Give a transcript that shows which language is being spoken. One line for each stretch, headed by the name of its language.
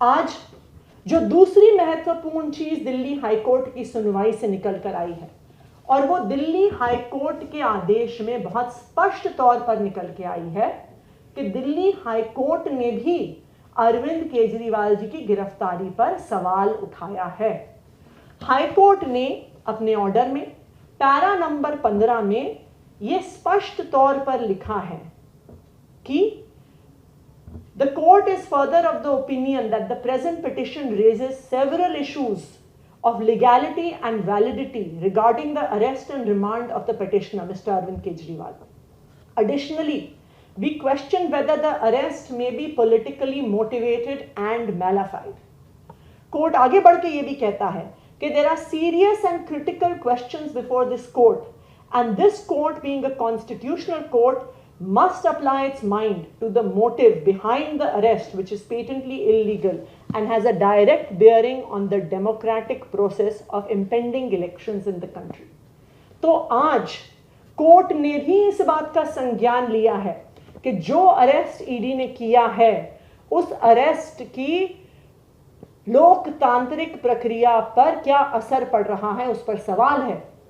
Hindi: आज जो दूसरी महत्वपूर्ण चीज दिल्ली हाई कोर्ट की सुनवाई से निकल कर आई है, और वो दिल्ली हाई कोर्ट के आदेश में बहुत स्पष्ट तौर पर निकल के आई है कि दिल्ली हाई कोर्ट ने भी अरविंद केजरीवाल जी की गिरफ्तारी पर सवाल उठाया है। हाई कोर्ट ने अपने ऑर्डर में पैरा नंबर 15 में यह स्पष्ट तौर पर लिखा है कि
English: the court is further of the opinion that the present petition raises several issues of legality and validity regarding the arrest and remand of the petitioner, Mr. Arvind Kejriwal. Additionally, we question whether the arrest may be politically motivated and malafide.
Hindi: Court आगे बढ़ के ये भी कहता है कि
English: there are serious and critical questions before this court, and this court, being a constitutional court, must apply its mind to the motive behind the arrest, which is patently illegal and has a direct bearing on the democratic process of impending elections in the country.
Hindi: तो आज court ने भी इस बात का संज्ञान लिया है कि जो अरेस्ट ईडी ने किया है, उस अरेस्ट की लोकतांत्रिक प्रक्रिया पर क्या असर पड़ रहा है, उस पर सवाल है।